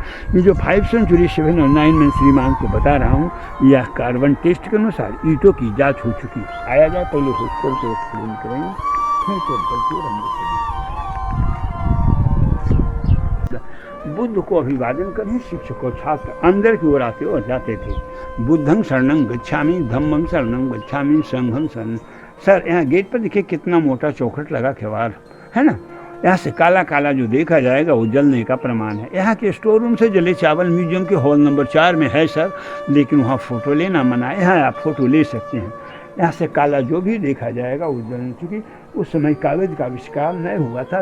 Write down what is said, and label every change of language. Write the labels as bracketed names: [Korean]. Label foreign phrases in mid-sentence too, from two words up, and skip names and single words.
[Hindi] ये जो 5 सेंचुरी 7 और 9 में श्रीमान को बता रहा हूँ, यह [English] carbon test [Hindi] के अनुसार ईंटों की जाँच हो चुकी है। आया जाए पहले हॉस्टल को एक्सप्लेन करेंगे, फिर टेम्पल की रंग। बुद्ध को अभिवादन करने शिक्षकों छात्र अंदर की ओर आते और जाते थे। [Pali] बुद्धं शरणं गच्छामि, धम्मं शरणं गच्छामि, संघं शरणं। [Hindi] सर यहाँ गेट पर देखिए कितना मोटा चौखट लगा केवाड़ है ना, यहाँ से काला काला जो देखा जाएगा वो जलने का प्रमाण है। यहाँ के [English] store room [Hindi] से जले चावल म्यूजियम के [English] hall number [Hindi] 4 में है सर, लेकिन वहाँ फ़ोटो लेना मना है। यहाँ आप फ़ोटो ले सकते हैं। यहाँ से काला जो भी देखा जाएगा वो जलने, चूँकि उस समय कागज़ का आविष्कार नहीं हुआ था।